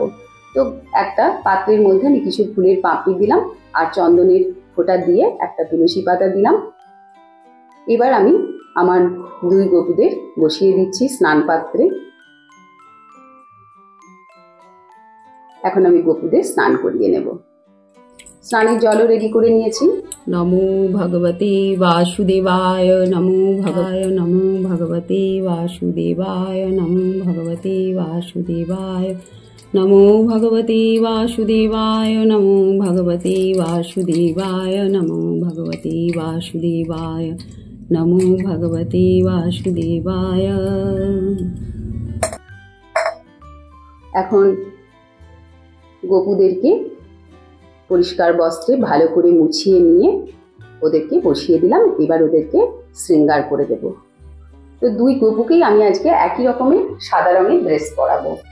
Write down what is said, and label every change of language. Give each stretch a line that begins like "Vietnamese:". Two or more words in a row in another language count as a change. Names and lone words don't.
Bangla: তো একটা পাত্রের মধ্যে আমি কিছু ফুলের পাপড়ি দিলাম আর চন্দনের ফোঁটা দিয়ে একটা তুলসী পাতা দিলাম। এবার আমি আমার দুই গপুদের বসিয়ে দিচ্ছি স্নান পাত্রে। এখন আমি গপুদের স্নান করিয়ে নেব। স্নানের জলও রেডি করে নিয়েছি।
Sanskrit: নমো ভগবতে বাসুদেবায়, নমো ভগায়, নমো ভগবতে বাসুদেবায়, নমো ভগবতে বাসুদেবায়, নমো ভগবতে বাসুদেবায়, নমো ভগবতে বাসুদেবায়, নমো ভগবতে বাসুদেবায়, নমো ভগবতে বাসুদেবায়।
Bangla: এখন গপুদেরকে পরিষ্কার বস্ত্রে ভালো করে মুছিয়ে নিয়ে ওদেরকে বসিয়ে দিলাম। এবার ওদেরকে শৃঙ্গার করে দেব। তো দুই গপুকেই আমি আজকে একই রকমের সাদা রঙের ড্রেস পরাবো।